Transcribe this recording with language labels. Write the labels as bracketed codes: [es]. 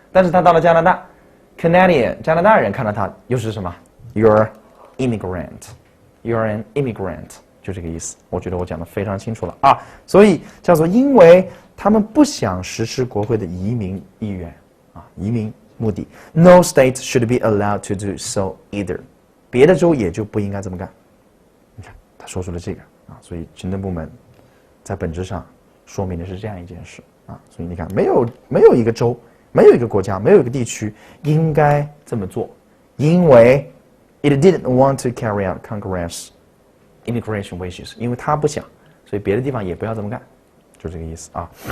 [zh] 但是他到了加拿大。 Canadian 加拿大人看到他又是什么 ？ [en] You're immigrant, you're an immigrant， [zh] 就这个意思。我觉得我讲的非常清楚了啊，所以叫做因为他们不想实施国会的移民意愿啊，移民目的。 [en] No state should be allowed to do so either， [zh] 别的州也就不应该这么干。你看他说出了这个啊，所以行政部门在本质上说明的是这样一件事啊，所以你看没有一个州。没有一个国家，没有一个地区应该这么做，因为 [en] it didn't want to carry out Congress immigration wishes， [zh] 因为他不想，所以别的地方也不要这么干，就这个意思啊。